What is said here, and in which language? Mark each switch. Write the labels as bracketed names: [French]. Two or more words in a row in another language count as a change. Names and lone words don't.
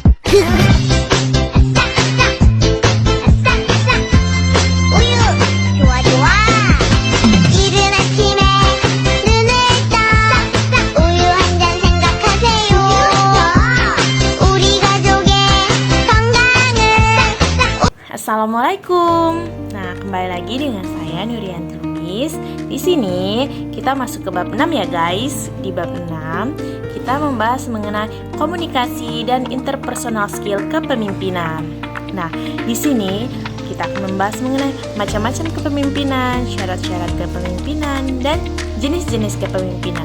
[Korean] 좋아 좋아. 이른 아침에 눈을 떠 우유 한 잔 생각하세요. 우리 가족의 건강을. [Indonesian] Assalamualaikum. Nah, kembali lagi dengan saya Nurianti Lubis. Di sini kita masuk ke bab 6 ya guys. Di bab 6 kita membahas mengenai komunikasi dan [English] interpersonal skill [Indonesian] kepemimpinan. Nah, di sini kita akan membahas mengenai macam-macam kepemimpinan, syarat-syarat kepemimpinan, dan jenis-jenis kepemimpinan.